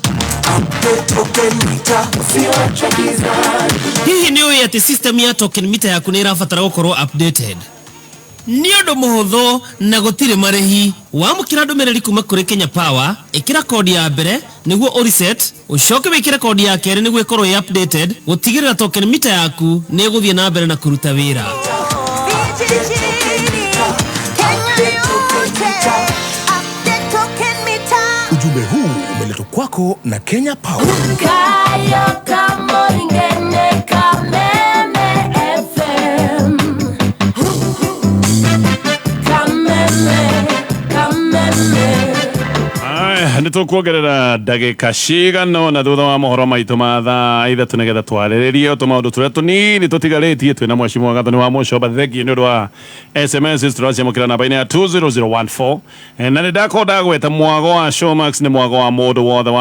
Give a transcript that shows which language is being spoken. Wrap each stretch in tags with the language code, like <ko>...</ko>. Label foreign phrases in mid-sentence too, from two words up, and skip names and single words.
<ki>hihi ni uĩ ati system ya</ki> <en>token meter</en> <ki>yaku nĩ ĩrabatara gũkorwo updated nĩ ũndũ mũhũthũ na gũtirĩ marĩhi wamũkĩra ndũmĩrĩri kuma kũrĩ Kenya Power ĩkĩra kodi ya mbere nĩguo ũreset ũcoke wĩkĩre kodi ya kerĩ nĩguo ĩkorwo ĩ updated gũtigĩrĩra</ki> <en>token meter</en> <ki>yaku nĩ ĩgũthiĩ na mbere na kũruta wĩra</ki> <sw>ujumbe huu umeletwa kwako na Kenya Power.</sw> <ki>nĩ tũkuongerera ndagĩka cigana na thutha wa mohoro maitũ ma thaa ithatũ nĩgetha twarĩrĩrie tũmaũndũ tũrĩa tũnini tũtigarĩtie twĩna mheshimiwa Gathoni wa Mũcoba thengi nĩ ũndũ wa SMS tũraciamũkĩra namba-inĩ ya 20014 na nĩ ndakorwo ndagweta mwago wa Showmax nĩ mwago wa mũndũ wothe wa</ki>